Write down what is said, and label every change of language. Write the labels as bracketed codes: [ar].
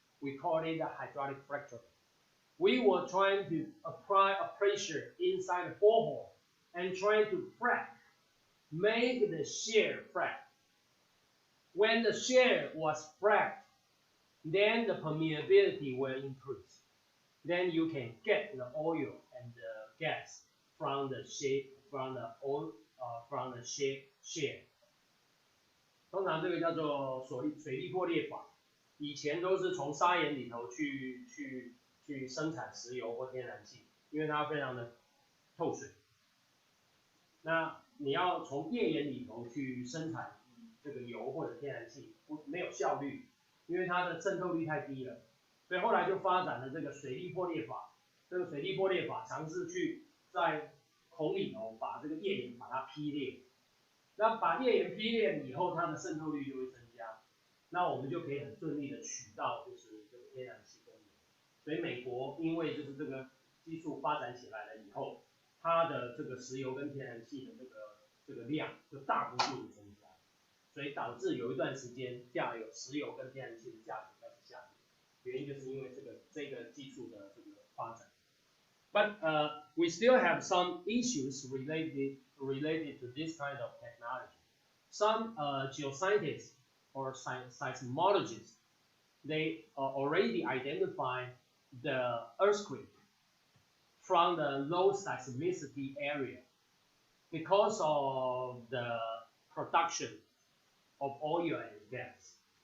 [en] We call it a hydraulic fracturing. We were trying to apply a pressure inside the borehole and trying to frac, make the shale frac. When the shale was fracked, then the permeability will increase. Then you can get the oil and the gas from the shale, from the shale. [zh] 通常这个叫做水力破裂法，以前都是从砂岩里头去生产石油或天然气，因为它非常的透水。那你要从页岩里头去生产这个油或者天然气，没有效率，因为它的渗透率太低了，所以后来就发展了这个水力破裂法。这个水力破裂法尝试去在孔里头把这个页岩把它劈裂，那把页岩劈裂以后，它的渗透率就会增加，那我们就可以很顺利的取到就是这个天然气供应。所以美国因为就是这个技术发展起来了以后，它的这个石油跟天然气的这个量就大幅度的增加，所以导致有一段时间石油跟天然气的价格开始下跌，原因就是因为这个技术的这个发展。 [en] But we still have some issues related to this kind of technology. Some geoscientists or seismologists, they already identify the earthquake from the low seismicity area because of the production of oil and gas.